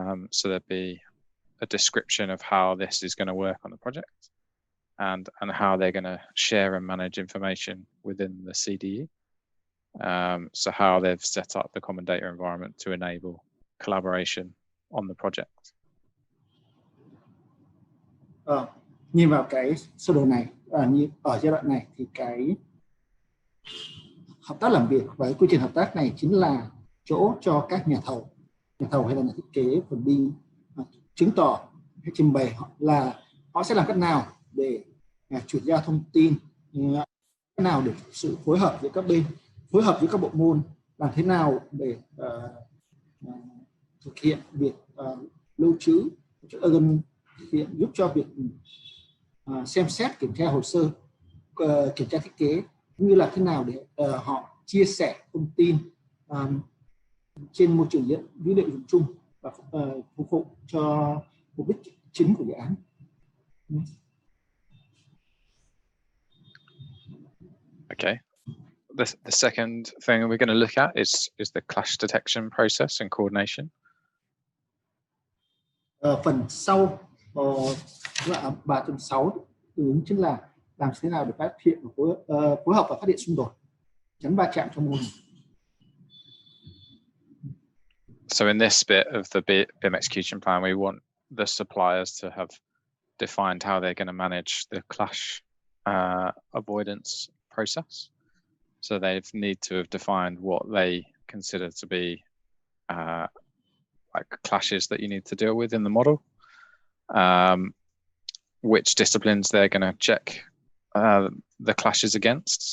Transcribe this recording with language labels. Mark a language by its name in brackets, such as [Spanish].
[English] So there'd be a description of how this is going to work on the project and how they're going to share and manage information within the CDE. So how they've set up the common data environment to enable collaboration on the project. [Vietnamese] Nhìn vào cái sơ đồ này, ở giai đoạn này thì cái hợp tác làm việc và quy trình hợp tác này chính là chỗ cho các nhà thầu hay là nhà thiết kế phần BIM chứng tỏ hay trình bày là họ sẽ làm cách nào để chuyển giao thông tin, cách nào để sự phối hợp giữa các bên, phối hợp với các bộ môn, làm thế nào để thực hiện việc lưu trữ, thực hiện giúp cho việc xem xét kiểm tra hồ sơ, kiểm tra thiết kế, cũng như là thế nào để họ chia sẻ thông tin trên môi trường dữ liệu dùng chung và phục vụ cho mục đích chính của dự án. [English] Okay. The second thing we're going to look at is the clash detection process and coordination. [Vietnamese] Phần sau 3.6 ứng chính là làm thế nào để phát hiện phối hợp và phát hiện xung đột, tránh va chạm trong mô hình. [English] So in this bit of the BIM execution plan, we want the suppliers to have defined how they're going to manage the clash avoidance process. So they need to have defined what they consider to be like clashes that you need to deal with in the model, which disciplines they're going to check the clashes against.